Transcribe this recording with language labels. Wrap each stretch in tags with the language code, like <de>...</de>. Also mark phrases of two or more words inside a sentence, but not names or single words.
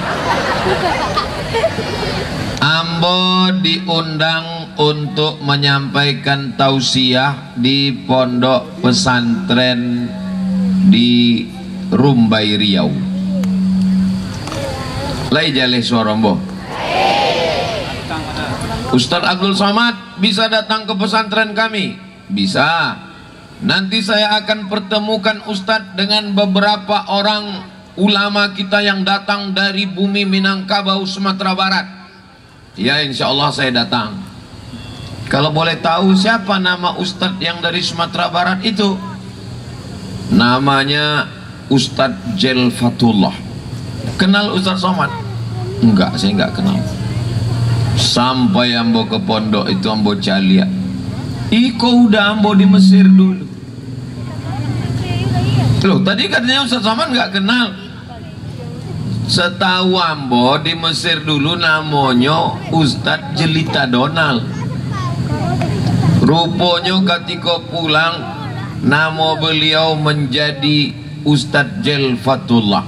<id>Ambo diundang untuk menyampaikan tausiah di pondok pesantren di Rumbai Riau.</id> <min>Lai jaleh suara Ambo.</min> <id>Ustadz Abdul Somad bisa datang ke pesantren kami? Bisa. Nanti saya akan pertemukan Ustadz dengan beberapa orang ulama kita yang datang dari bumi Minangkabau, Sumatera Barat. Ya, insya Allah saya datang. Kalau boleh tahu siapa nama Ustadz yang dari Sumatera Barat itu? Namanya Ustadz Jelfatullah. Kenal Ustadz Somad? Enggak, saya enggak kenal.</id> <min>Sampai ambo ke pondok itu ambo calia. Iko udah ambo di Mesir dulu.</min> <id>Loh, tadi katanya Ustadz Somad enggak kenal. Setahu ambo di Mesir dulu namanya Ustadz Jelita Donald. Rupanya ketika pulang nama beliau menjadi Ustadz Jelfatullah.</id>